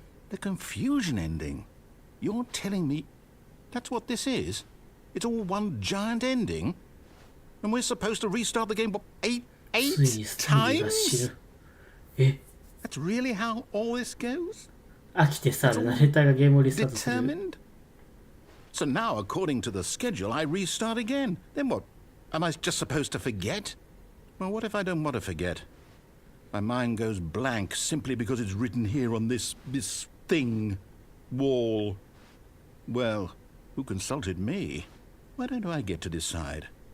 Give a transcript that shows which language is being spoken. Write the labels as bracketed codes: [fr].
[en] The confusion ending. You're telling me that's what this is? It's all one giant ending? And we're supposed to restart the game eight times? That's really how all this goes? [ja] 飽きてさ、ナレーターがゲームをリスタートする。 [en] Determined? So now, according to the schedule, I restart again. Then what? Am I just supposed to forget? Well, what if I don't want to forget? My mind goes blank simply because it's written here on this thing, wall. Well, who consulted me? Why don't I get to decide?